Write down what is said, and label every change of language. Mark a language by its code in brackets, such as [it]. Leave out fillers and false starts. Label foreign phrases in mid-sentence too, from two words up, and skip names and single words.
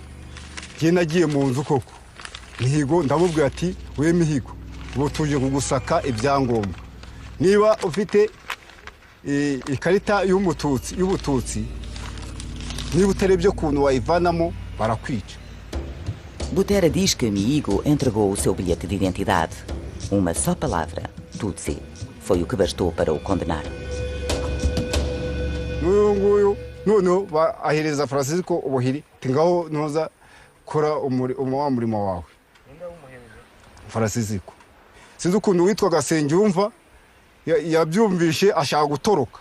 [rw] Njye nagiye mu nzu koko Mihigo ndamubwira ati we Mihigo ubu tuje kugusaka ibyangombwa, niba ufite ikarita y'ubututsi niba utarebye kuntu wayivanamo barakwica. [pt] Butera diz que Mihigo entregou o seu bilhete de identidade. Uma só palavra, Tutsi, foi o que bastou para o condenar. [rw] Noneho ahereza Francisco ubuhiri tingaho noza kora umurimo wawe. Francisco sinzi ukuntu witwaga Sengyumva yabyumvishe ashaka gutoroka.